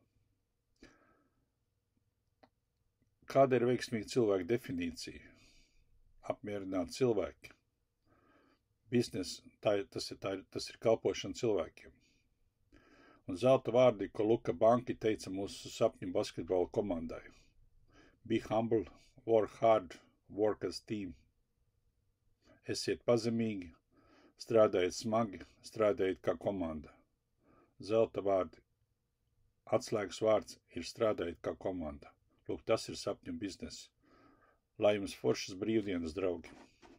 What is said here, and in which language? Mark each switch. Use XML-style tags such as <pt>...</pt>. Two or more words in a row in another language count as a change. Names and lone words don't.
<lv>Kāda ir veiksmīga cilvēka definīcija? Apmierināt cilvēki. Biznes, tas ir kalpošana cilvēkiem. Un zelta vārdi, ko Luka Banki teica mūsu sapņu basketbola komandai.</lv> <en>Be humble, work hard, work as team.</en> <lv>Esiet pazemīgi, strādājiet smagi, strādājiet kā komanda. Zelta vārdi. Atslēgas vārds ir strādājiet kā komanda. Lūk, tas ir sapņu bizness. Lai jums foršas brīvdienas, draugi!</lv>